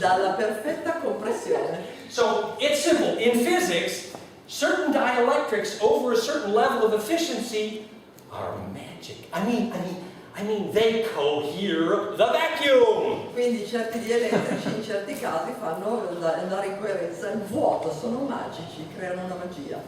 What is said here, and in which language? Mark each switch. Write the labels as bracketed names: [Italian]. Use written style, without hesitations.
[Italian] Dalla perfetta compressione. [English] So it's simple. In physics, certain dielectrics over a certain level of efficiency are magic. I mean, they cohere the vacuum. [Italian] Quindi certi dielettrici in certi casi fanno andare in coerenza il vuoto, sono magici, creano una magia.